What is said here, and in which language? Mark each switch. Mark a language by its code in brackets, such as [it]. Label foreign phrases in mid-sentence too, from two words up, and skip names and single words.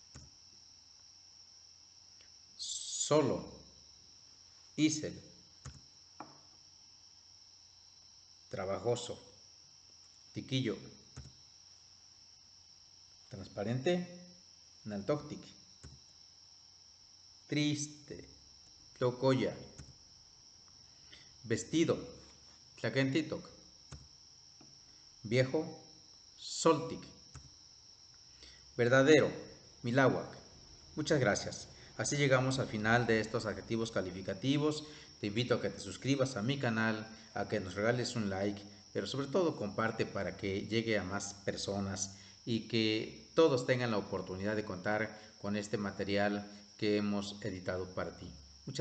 [es] solo, isel, trabajoso, tiquillo, transparente, naltoctic, triste, tlocoya, vestido, tlaquentitoc, viejo, soltic, verdadero, milahuac. Muchas gracias. Así llegamos al final de estos adjetivos calificativos. Te invito a que te suscribas a mi canal, a que nos regales un like, pero sobre todo comparte para que llegue a más personas y que todos tengan la oportunidad de contar con este material que hemos editado para ti.